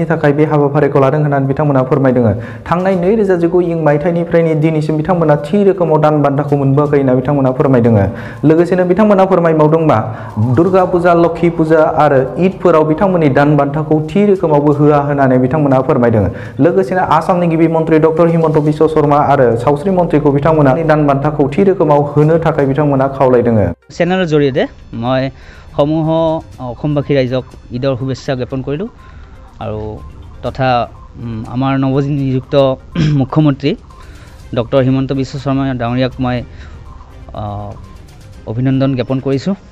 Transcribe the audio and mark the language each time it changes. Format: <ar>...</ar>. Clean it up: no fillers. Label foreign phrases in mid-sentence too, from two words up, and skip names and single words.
<brx>थाखाय बे हाबाफारिखौ लादों होननानै बिथांमोना फोरमायदों थांनाय 2019 मायथाइनिफ्रायनो दिनैसिम बिथांमोना थि रोखोमाव दान बान्थाखौ मोनबोआखै होनना बिथांमोना फोरमायदों लोगोसेनो बिथांमोना फोरमायबावदों मा दुर्गा फुजा लक्ष्मी फुजा आरो ईदफोराव बिथांमोननि दान बान्थाखौ थि रोखोमावबो होआ होननानै बिथांमोना फोरमायदों लोगोसेनो आसामनि गिबि मन्त्रि डक्टर हिमन्त बिश्व शर्मा आरो सावस्रि मन्त्रिखौ बिथांमोना दान बान्थाखौ थि रोखोमाव होनो थाखाय बिथांमोना खावलायदों</brx> <as>चेनेলৰ জৰিয়তে মই সমূহ অসমবাসী ৰাইজক ঈদৰ শুভেচ্ছা জ্ঞাপন কৰিলোঁ আৰু তথা আমাৰ নৱনিযুক্ত মুখ্যমন্ত্ৰী ডক্টৰ হিমন্ত বিশ্ব শৰ্মা ডাঙৰীয়াক মই অভিনন্দন জ্ঞাপন কৰিছোঁ</as>